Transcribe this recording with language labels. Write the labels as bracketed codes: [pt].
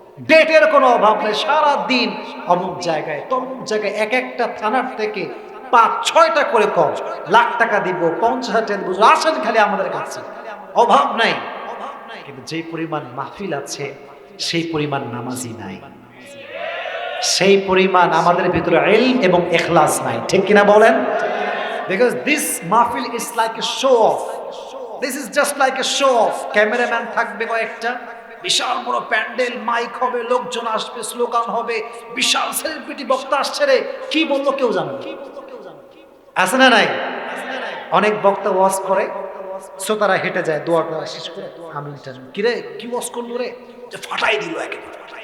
[bn] ডেটের কোনো অভাব নেই, সারা দিন অমুক জায়গায় তমুক জায়গায়, এক একটা থানার থেকে ৫-৬টা করে কম, লাখ টাকা দিব, ৫০,০০০ টাকা দিব, আসেন খালি আমাদের কাছে, অভাব নাই। কিন্তু যেই পরিমাণ মাহফিল আছে সেই পরিমাণ নামাজি নাই, সেই পরিমাণ আমাদের ভিতরে ইলম এবং ইখলাস নাই। ঠিক কিনা বলেন? [en] Because this mahfil is like a show off. This is just like a show off. [bn] Cameraman থাকবে কয়েকটা, বিশাল বড় প্যান্ডেল, মাইক হবে, লোকজন আসবে, স্লোগান হবে, বিশাল সেলিব্রিটি বক্তা আসছে, রে কি বললো কেউ জানে না। আছে না নাই? অনেক বক্তা ওয়াজ করে, শ্রোতারা হেঁটে যায়, দোয়াটা শেষ করে আমিন টামিন, কি রে কি ওয়াজ করলো রে, যে ফাটাই দিল একেবারে।